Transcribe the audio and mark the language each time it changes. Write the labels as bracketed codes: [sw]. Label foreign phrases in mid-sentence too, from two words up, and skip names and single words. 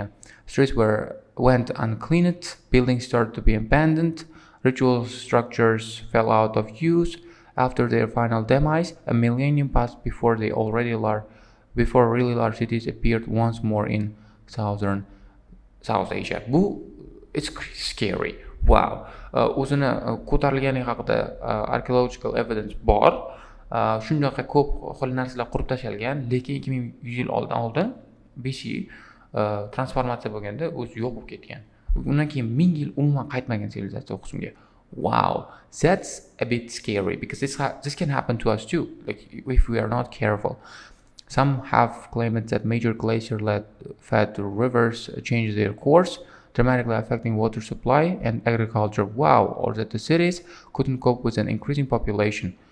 [en] Streets went uncleaned, buildings started to be abandoned, ritual structures fell out of use. After their final demise, a millennium passed before really large cities appeared once more in South Asia. It's scary. Wow. [uz] O'zini ko'tarilgani haqida [en] archaeological evidence [uz] bor. Shundaqa ko'p xil narsalar qurib tashalgan, lekin 2100 yil oldin BC transformatsiya bo'lganda o'zi yo'q bo'lib ketgan. Undan keyin 1000 yil umuman qaytmagan sivilizatsiya qismiga. [en] Wow, that's a bit scary because this can happen to us too, like if we are not careful. Some have claimed that major glacier-fed rivers changed their course, dramatically affecting water supply and agriculture. Wow, or that the cities couldn't cope with an increasing population.